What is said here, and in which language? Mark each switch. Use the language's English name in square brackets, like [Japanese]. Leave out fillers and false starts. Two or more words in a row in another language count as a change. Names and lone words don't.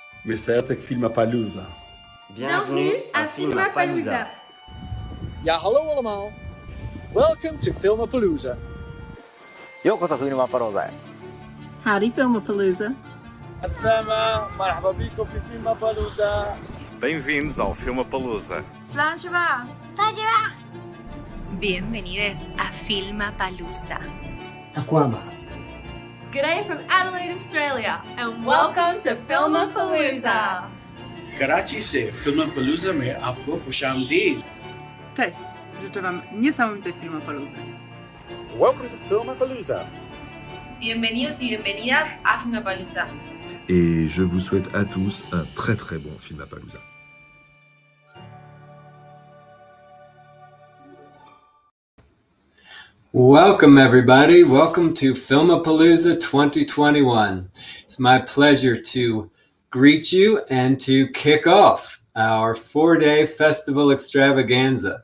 [English] Virtual Filmapalooza. [French] Bienvenue à Filmapalooza. [Dutch] Ja, hallo allemaal. [English] Welcome to Filmapalooza. [Japanese] ようこそフィルマパローザへ。 [English] Howdy, Filmapalooza. [Arabic] أسلامة، مرحبا بكم في Filmapalooza. [Portuguese] Bem-vindos ao Filmapalooza. [Spanish] Bienvenidos a Filmapalooza. [English] Good day from Adelaide, Australia, and welcome to Filmapalooza. [Urdu] Karachi से Filmapalooza में आपको खुशामदीद. [Polish] Cześć, życzę Wam niesamowitej Filmapaloozy. [English] Welcome to Filmapalooza. [Spanish] Bienvenidos y bienvenidas a Filmapalooza. [French] Et je vous souhaite à tous un très très bon Filmapalooza. [English] Welcome everybody, welcome to Filmapalooza 2021. It's my pleasure to greet you and to kick off our 4-day festival extravaganza.